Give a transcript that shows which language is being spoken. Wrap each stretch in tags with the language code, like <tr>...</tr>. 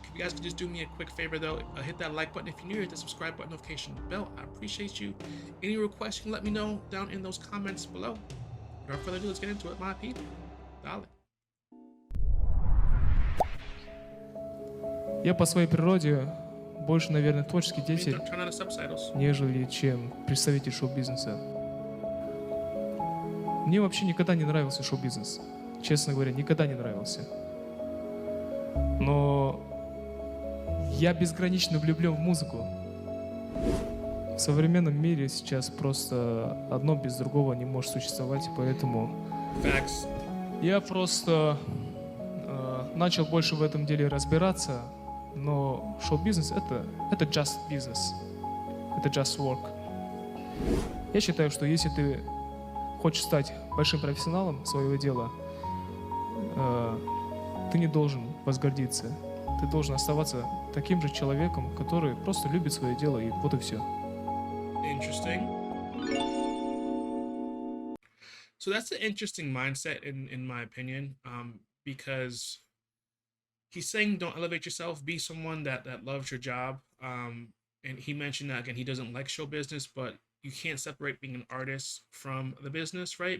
<en>If you guys could just do me a quick favor though, hit that like button if you're new, hit the subscribe button, notification bell. I appreciate you. Any requests, you can let me know down in those comments below. Without further ado, let's get into it, my people.</en> <es>Dale.</es> <ru>Я по своей природе больше, наверное, творческий деятель,</ru> <en>Turn on the subtitles.</en> <ru>нежели чем представитель шоу-бизнеса. Мне вообще никогда не нравился шоу-бизнес. Честно говоря, никогда не нравился. Но я безгранично влюблен в музыку. В современном мире сейчас просто одно без другого не может существовать, и поэтому</ru> <en>Facts.</en> <ru>я просто начал больше в этом деле разбираться. Но шоу-бизнес это</ru> <en>just business,</en> <ru>это</ru> <en>just work.</en> <ru>Я считаю, что если ты хочешь стать большим профессионалом своего дела, ты не должен возгордиться. Ты должен оставаться таким же человеком, который просто любит свое дело, и вот и все.</ru> <en>Interesting. So that's an interesting mindset in my opinion, because he's saying don't elevate yourself, be someone that loves your job. And he mentioned that again, he doesn't like show business, but you can't separate being an artist from the business, right?</en>